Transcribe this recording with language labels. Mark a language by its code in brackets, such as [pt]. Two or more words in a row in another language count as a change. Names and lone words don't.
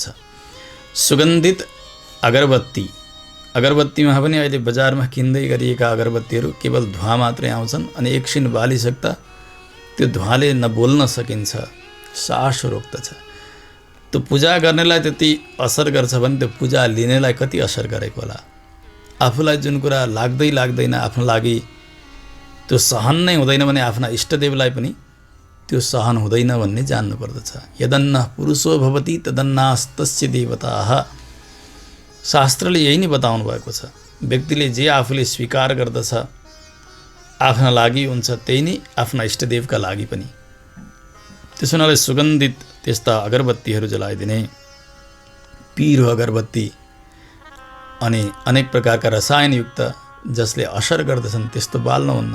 [ne] सुगन्धित अगरबत्ती, अगरबत्तीमा पनि अहिले बजारमा किन्दै गरिएका अगरबत्तीहरू केवल धुवा मात्रै आउँछन् अनि एकछिन बालिसक्दा त्यो धुवाले नबोल्न सकिन्छ, सास रोक्दछ। त्यो पूजा गर्नेलाई त्यति असर गर्छ भने त्यो पूजा लिनेलाई कति असर गरेको होला। आफूलाई जुन कुरा लाग्दैन, आफ्नो लागि त्यो सहन नै हुँदैन भने आफ्ना इष्टदेवलाई पनि त्यो सहन हुँदैन भन्ने जान्नुपर्दछ। [sa] यदन्न पुरुषो भवति तदन्नास्तस्य देवताः। [ne] शास्त्रले यही नै बताउनु भएको छ। व्यक्तिले जे आफूले स्वीकार गर्दछ आफ्ना लागि हुन्छ, त्यही नै आफ्ना इष्टदेवका लागि पनि। त्यसो हुनाले सुगन्धित त्यस्ता अगरबत्तीहरू जलाइदिने। पिरो अगरबत्ती अनि अनेक प्रकारका रसायनयुक्त जसले असर गर्दछन् त्यस्तो बाल्नुहुन्न।